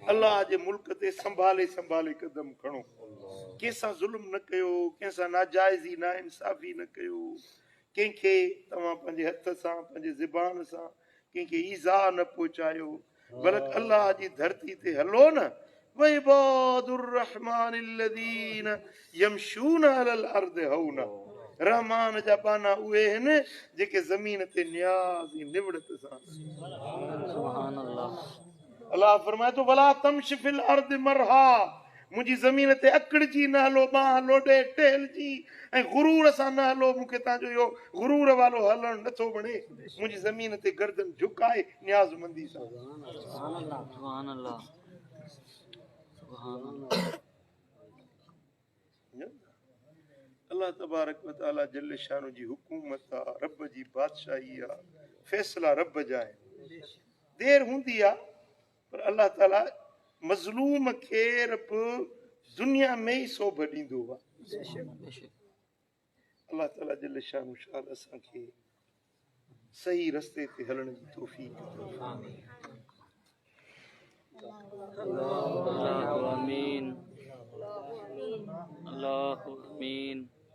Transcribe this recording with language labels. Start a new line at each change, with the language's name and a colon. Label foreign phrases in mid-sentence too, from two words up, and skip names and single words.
Sindhi: अलाह जे मुल्क ते संभाले संभाले कदम खणो। कंहिंसां ज़ुल्म न कयो, कंहिंसां नाजाइज़ी ना इंसाफ़ी न कयो, कंहिंखे तव्हां पंहिंजे हथ सां, पंहिंजे ज़बान सां कंहिंखे ईज़ा न पहुचायो, बल्कि अलाह जी धरती ते हलो न।
Arabic: وعباد الرحمن الذين يمشون على الأرض هونا.
Sindhi: रहमान जा बाना उहे आहिनि जेके ज़मीन ते न्याज़ ऐं निवड़त सां।
Arabic: سبحان الله.
Sindhi: अलाह फरमाए थो,
Arabic: ولا تمش في الأرض مرحا.
Sindhi: मुंहिंजी ज़मीन ते अकड़जी न हलो, बाह लोॾे टहलजी ऐं गुरूर सां न हलो। मूंखे तव्हांजो इहो गुरूर वारो हलणु नथो वणे। मुंहिंजी ज़मीन ते गर्दन झुकाए न्याज़मंदी सां।
Arabic: سبحان الله. الله تبارك وتعالى جل شأنه
Sindhi: जी हुकूमत आहे, रब जी बादशाही आहे, फ़ैसिला रब जा आहिनि। देर हूंदी आहे पर अल्लाह ताला मज़लूम खे रब दुनिया में ई सोभ ॾींदो आहे। अल्लाह ताला
Arabic: جل شأنه
Sindhi: असांखे सही रस्ते ते हलण जी तौफ़ीक़ अते।
Arabic: اللهم آمين، اللهم آمين.